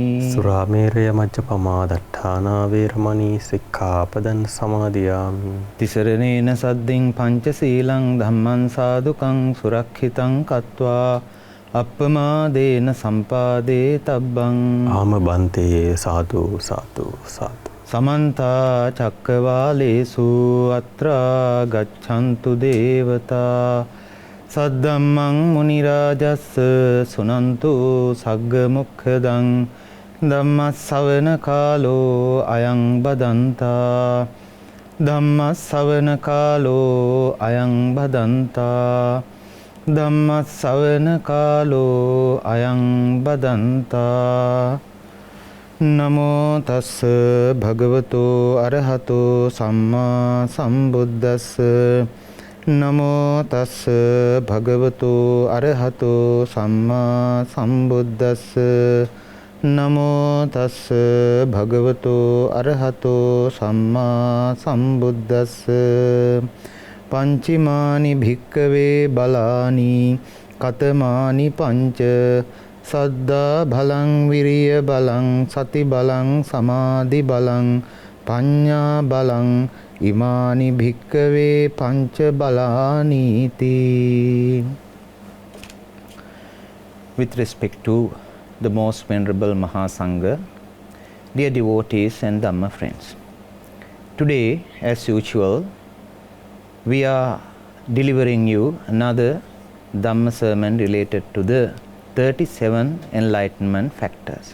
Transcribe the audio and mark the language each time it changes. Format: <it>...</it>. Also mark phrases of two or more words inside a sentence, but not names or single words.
<pi>සුරාමේරය මජ්ජපමා දට්ඨානා වේරමණී සික්ඛාපදං සමාදියාමි. තිසරණේන සද්දින් පංචශීලං ධම්මං සාදුකං සුරක්ෂිතං කତ୍වා අප්පමාදේන සම්පාදේ තබ්බං. ආමබන්තේ සාදු සාදු සාදු. සමන්තා චක්කවාලේසු අත්‍රා ගච්ඡන්තු දේවතා සද්දම්මං මුනි රාජස්ස සුනන්තු සග්ග මොක්ඛදං ධම්මස්සවන කාලෝ අයං බදන්තා. ධම්මස්සවන කාලෝ අයං බදන්තා. ධම්මස්සවන කාලෝ අයං බදන්තා. නමෝ තස්ස භගවතෝ අරහතෝ සම්මා සම්බුද්දස්ස. නමෝ තස්ස භගවතෝ අරහතෝ සම්මා සම්බුද්දස්ස. නමෝ තස්ස භගවතෝ අරහතෝ සම්මා සම්බුද්දස්ස. පංචිමානි භික්කවේ බලානි කතමානි පංච සද්දා බලං විරිය බලං සති බලං සමාධි බලං පඤ්ඤා බලං ඉමානි භික්කවේ පංච බලානීති.</pi> <en>With respect to the most venerable Mahasangha, dear devotees and Dhamma friends, today as usual we are delivering you another Dhamma sermon related to the 37 enlightenment factors.</en>